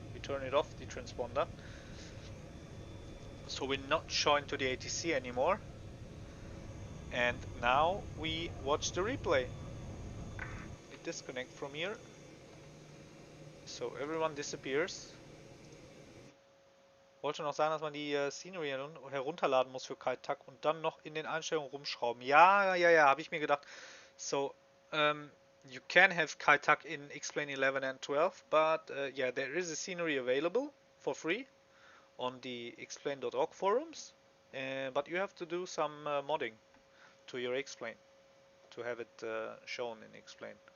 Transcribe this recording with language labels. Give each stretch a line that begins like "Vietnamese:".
English: We turn it off, the transponder. So we're not showing to the ATC anymore. And now we watch the replay. We disconnect from here. So everyone disappears.
German: Wollte noch sagen, dass man die Scenery herunterladen muss für Kai-Tak und dann noch in den Einstellungen rumschrauben. Ja, habe ich mir gedacht.
English: So, you can have Kai-Tak in X-Plane 11 and 12, but yeah, there is a scenery available for free on the xplane.org forums, but you have to do some modding to your X-Plane to have it shown in X-Plane.